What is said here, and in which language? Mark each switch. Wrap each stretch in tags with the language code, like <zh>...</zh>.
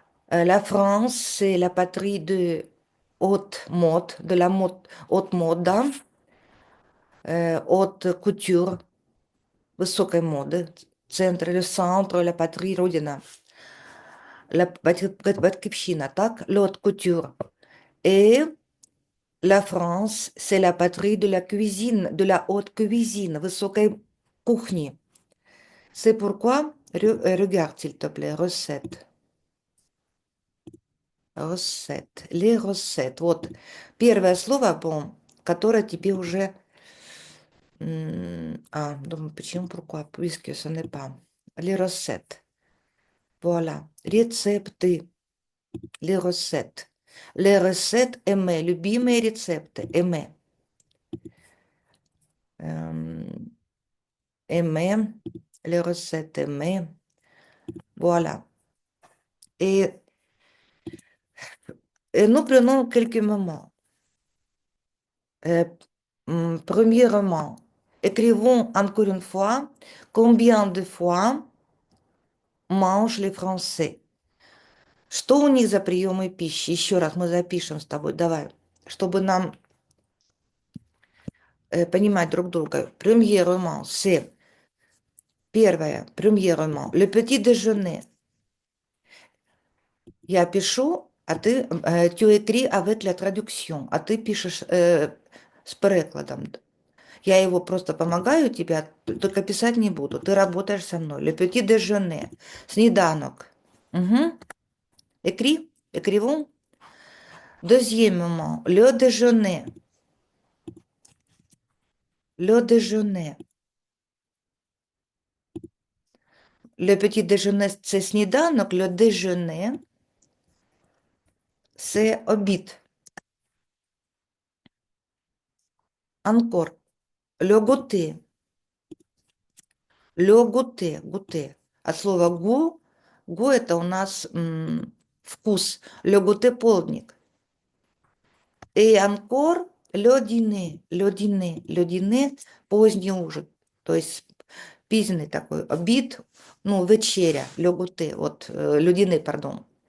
<fr>La France, c'est la patrie de haute mode, de la mode, haute mode, haute couture,</fr> <ru>высокой моды,</ru> <fr>центр или centre, la patrie родина, la батьківщина, так, l'haute couture. Et la France, c'est la patrie de la cuisine, de la haute cuisine,</fr> <ru>высокой кухни.</ru> <fr>C'est pourquoi, regarde s'il te plaît, recettes. Recettes, les recettes.</fr> <ru>Вот первое слово, которое тебе уже... думаю, почему pourquoi?</ru> <fr>Puisque ce n'est pas. Les recettes. Voilà. Рецепты. Les recettes. Les recettes aimées.</fr> <ru>Любимые рецепты. Aimées.</ru> <fr>Aimées. Les recettes aimées. Voilà. Et, et nous prenons quelques moments. Euh, Premièrement, écrivons encore une fois combien de fois mangent les Français.</fr> <ru>Что у них за приемы пищи? Еще раз мы запишем с тобой, давай, чтобы нам понимать друг друга.</ru> <fr>Premièrement, c'est первое, premièrement, le petit déjeuner.</fr> <ru>Я пишу, а ты,</ru> <fr>tu écris avec la traduction,</fr> <ru>а ты пишешь с перекладом. Я его просто помогаю тебе, только писать не буду. Ты работаешь со мной.</ru> <fr>Le petit déjeuner. Сніданок. Угу. Écris, écrivons. Deuxièmement, le déjeuner. Le déjeuner. Le petit déjeuner, c'est сніданок. Le déjeuner, c'est обід. Encore. Le goûter. Le goûter. Goûter.</fr> <ru>От слова гу. Гу это у нас вкус.</ru> <fr>Le goûter полдник. Et encore le dîner. Le dîner. Le dîner</fr> <ru>поздний ужин. То есть пізній такой обід, ну, вечеря,</ru> <fr>le goûter,</fr> <ru>вот,</ru> <fr>le dîner, pardon.</fr>